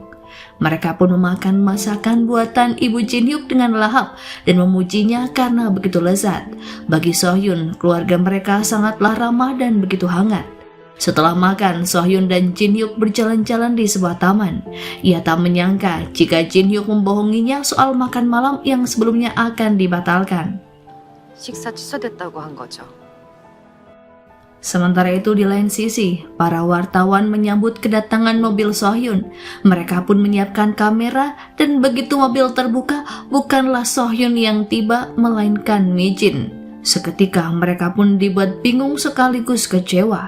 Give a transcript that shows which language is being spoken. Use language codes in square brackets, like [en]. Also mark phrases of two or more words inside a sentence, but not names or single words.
[id] Mereka pun memakan masakan buatan ibu Jin Hyuk dengan lahap dan memujinya karena begitu lezat. Bagi Sohyun, keluarga mereka sangatlah ramah dan begitu hangat. Setelah makan, Sohyun dan Jin Hyuk berjalan-jalan di sebuah taman. Ia tak menyangka jika Jin Hyuk membohonginya soal makan malam yang sebelumnya akan dibatalkan. [ko] 식사 취소됐다고 한 거죠. [id] Sementara itu di lain sisi, para wartawan menyambut kedatangan mobil Sohyun. Mereka pun menyiapkan kamera dan begitu mobil terbuka, bukanlah Sohyun yang tiba melainkan Mi Jin. Seketika mereka pun dibuat bingung sekaligus kecewa.